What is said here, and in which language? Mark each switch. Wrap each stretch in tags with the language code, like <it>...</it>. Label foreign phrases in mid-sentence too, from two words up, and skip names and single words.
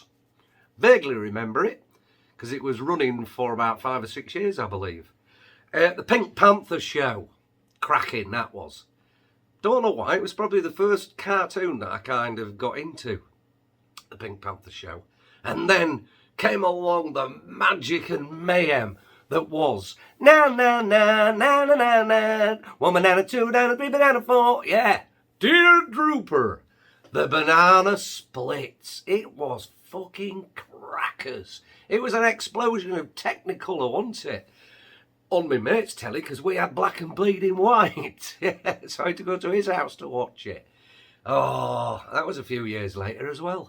<en>Vaguely remember it, because it was running for about 5 or 6 years, I believe. The Pink Panther show. Cracking, that was. Don't know why, it was probably the first cartoon that I kind of got into. The Pink Panther show. And then came along the magic and mayhem that was na na na na na na na 1 banana, 2 banana, 3 banana, 4. Yeah, Dear Drooper, the banana splits. It was fucking crackers. It was an explosion of Technicolor, wasn't it? On my mate's telly, because we had black and bleeding white. So I had to go to his house to watch it. Oh, that was a few years later as well.</en>